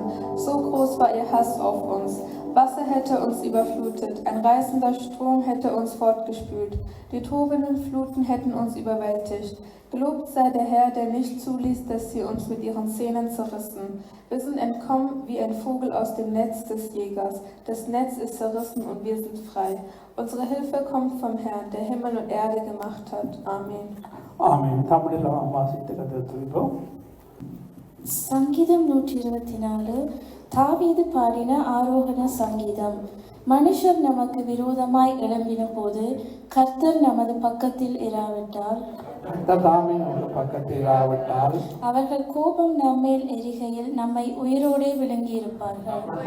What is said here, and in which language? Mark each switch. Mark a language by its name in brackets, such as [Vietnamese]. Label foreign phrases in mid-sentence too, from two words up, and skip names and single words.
[German] So groß war ihr Hass auf uns. Wasser hätte uns überflutet, ein reißender Strom hätte uns fortgespült, die tobenden Fluten hätten uns überwältigt. Gelobt sei der Herr, der nicht zuließ, dass sie uns mit ihren Zähnen zerrissen. Wir sind entkommen wie ein Vogel aus dem Netz des Jägers. Das Netz ist zerrissen und wir sind frei. Unsere Hilfe kommt vom Herrn, der Himmel und Erde gemacht hat. Amen. [Tamil] Amen. தமிழில் வாசித்து துதிப்போம். சங்கீதம் 124. தாவீது பாடின ஆரோகண சங்கீதம். மனுஷர் நமக்கு விரோதமாய் எழும்பின போது கர்த்தர் நமது பக்கத்தில் இராவிட்டால், அவர்கள் கோபம் நம்மேல் எரிகையில் நம்மை உயிரோடே விழுங்கியிருப்பார்கள்.